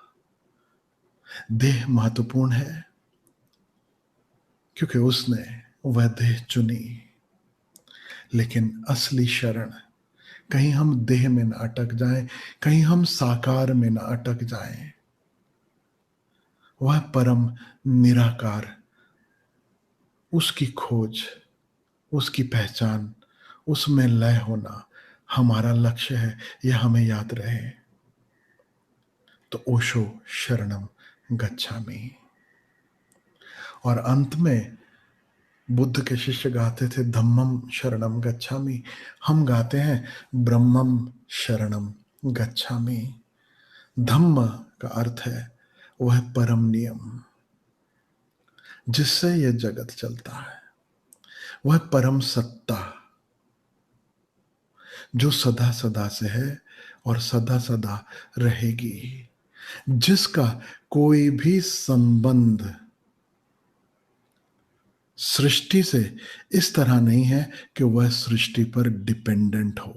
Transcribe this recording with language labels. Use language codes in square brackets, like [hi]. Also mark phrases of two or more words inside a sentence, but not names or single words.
[hi] देह महत्वपूर्ण है क्योंकि उसने वह देह चुनी, लेकिन असली शरण, कहीं हम देह में न अटक जाएं, कहीं हम साकार में न अटक जाएं, वह परम निराकार, उसकी खोज, उसकी पहचान, उसमें लय होना हमारा लक्ष्य है, यह हमें याद रहे। तो ओशो [pi] शरणम गच्छामि। [hi] और अंत में बुद्ध के शिष्य गाते थे [pi] धम्मम शरणम गच्छामि, [hi] हम गाते हैं [pi] ब्रह्मम शरणम गच्छामि। [hi] धम्म का अर्थ है वह परम नियम जिससे यह जगत चलता है, वह परम सत्ता जो सदा सदा से है और सदा सदा रहेगी, जिसका कोई भी संबंध सृष्टि से इस तरह नहीं है कि वह सृष्टि पर डिपेंडेंट हो।